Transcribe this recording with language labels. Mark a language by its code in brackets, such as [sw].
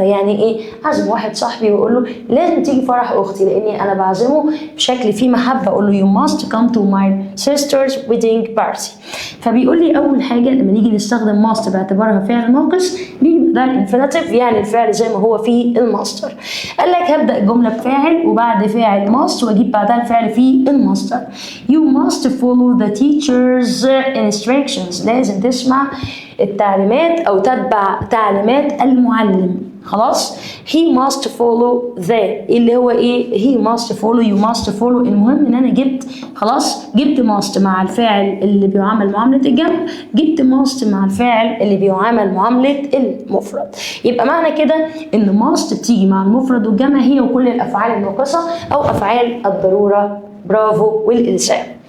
[ar] يعني إيه؟ أعزم واحد صاحبي وأقول له لازم تيجي فرح أختي، لأني أنا بعزمه بشكل فيه محبة، أقول له [en] you must come to my sister's wedding party. [ar] فبيقول لي أول حاجة لما نيجي نستخدم must باعتبارها فعل ناقص بيجي ده الانفينيتيف، يعني الفعل زي ما هو في الماستر. قال لك هبدأ الجملة بفاعل وبعد فاعل must وأجيب بعدها الفعل في الماستر. [en] You must follow the teacher's instructions. [ar] لازم تسمع التعليمات أو تتبع تعليمات المعلم. [en] خلاص؟ he must follow the، [ar] اللي هو ايه؟ [en] he must follow، you must follow. [ar] المهم ان انا جبت، خلاص، جبت must مع الفاعل اللي بيعامل معاملة الجمع، جبت must مع الفاعل اللي بيعامل معاملة المفرد. يبقى معنى كده ان must بتيجي مع المفرد والجمع هي وكل الافعال الناقصة او افعال الضرورة. برافو. والإلزام.